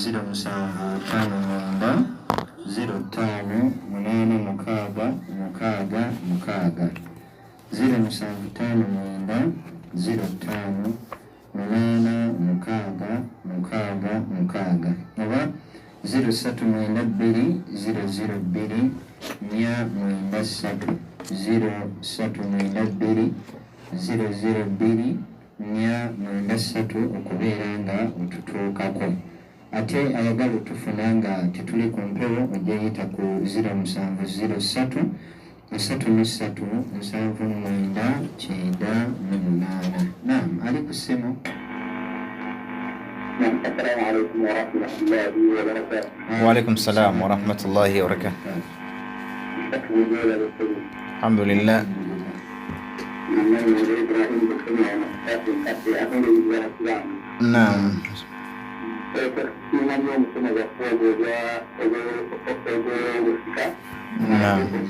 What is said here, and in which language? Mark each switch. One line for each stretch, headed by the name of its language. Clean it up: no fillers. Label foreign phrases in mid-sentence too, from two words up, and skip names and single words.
Ganda: 0759 058666 0759 058666 oba 0392 002 493 0392 002 493 okubeera nga otutuukako. Ate ayagala otufuna nga tetuli ku mpewo ojayita ku 0703 33 7998. Naam, ali ku simu.
Arabic: السلام عليكم ورحمة الله وبركاته. وعليكم السلام ورحمة الله وبركاته. الحمد لله نعم. Naam.